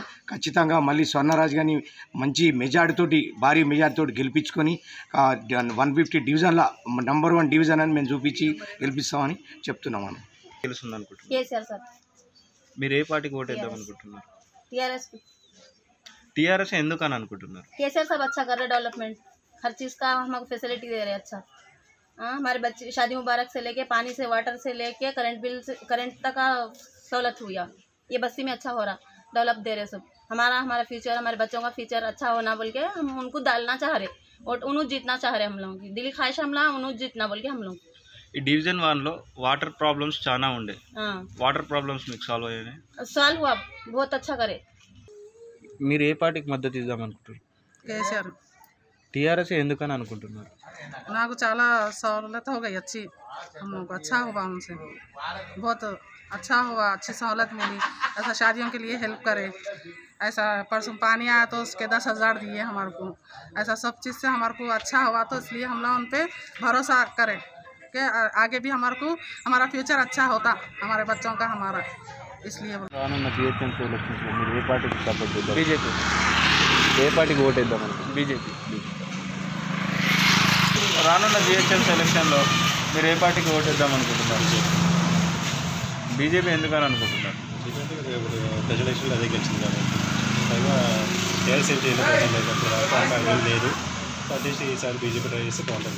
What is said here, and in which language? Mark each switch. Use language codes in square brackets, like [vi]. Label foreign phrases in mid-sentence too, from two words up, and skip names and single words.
[te] ఖచ్చితంగా మళ్ళీ స్వర్ణరాజ్ గారిని మంచి మెజార్టీతోటి, భారీ మెజార్టీతోటి గెలిపించుకొని 150 డివిజన్ల నంబర్ 1 డివిజన్ అని మేము చూపించి గెలిపిస్తామని చెప్తున్నామని. గెలుస్తుంది అనుకుంటున్నారు? మీరు ఏ పార్టీకి ఓటేద్దాం అనుకుంటున్నారు? టీఆర్ఎస్ ఎందుకు అని అనుకుంటున్నారు? [hi] కేసీఆర్ साहब अच्छा कर रहे, डेवलपमेंट हर चीज़ का हमको फैसिलिटी दे रहे अच्छा. हमारे बच्चे शादी मुबारक से लेके पानी से, वाटर से लेके [en] current bill [hi] से, करंट तक का सहूलत हुई है. ये बस्ती में अच्छा हो रहा, डेवलप दे रहे सब. हमारा फ्यूचर, हमारे बच्चों का फ्यूचर अच्छा होना बोल के हम उनको डालना चाह रहे और उन्होंने जीतना चाह रहे. हम लोगों की दिली ख्वाहिश हमला उन्होंने जीतना बोल के हम लोग. [te] ఈ డివిజన్ 1లో [en] water problems [te] చాలా ఉండే. [en] water problems [te] మీకు సాల్వ్ అయ్యాయి? [hi] సాల్వ్ हुआ, बहुत अच्छा करे. [te] మీరు ఏ పార్టీకి మద్దతు ఇద్దాం అనుకుంటున్నారు? కేసీఆర్. టీఆర్ఎస్ ఎందుకని అనుకుంటున్నారు? నాకు చాలా [hi] सहूलत हो गई अच्छी, हम लोग को अच्छा हुआ, उनसे बहुत अच्छा हुआ, अच्छी सहूलत मिली. ऐसा शादियों के लिए हेल्प करे. ऐसा परसों पानी आया तो उसके 10,000 दिए हमारे को. ऐसा सब चीज़ से हमारे को अच्छा हुआ, तो इसलिए हम लोग उन पर भरोसा करें कि आगे भी हमारे को हमारा फ्यूचर अच्छा होता, हमारे बच्चों का हमारा. इसलिए [te] రానున్న జిహెచ్ఎంసీ ఎలక్షన్స్లో మీరు ఏ పార్టీకి సపోర్ట్ చేద్దాం? బీజేపీ. ఏ పార్టీకి ఓటేద్దాం అనుకుంటున్నారు? బీజేపీ. రానున్న జిహెచ్ఎంసీ ఎలక్షన్లో మీరు ఏ పార్టీకి ఓటేద్దాం అనుకుంటున్నారు? బీజేపీ ఎందుకని అనుకుంటున్నారు? బీజేపీ ప్రజల ఎలక్షన్లో అదే గెలిచింది కాబట్టి పైగా టీఆర్ఎస్ లేదు కాబట్టి ఈసారి బీజేపీ ట్రై చేస్తే బాగుంటుంది.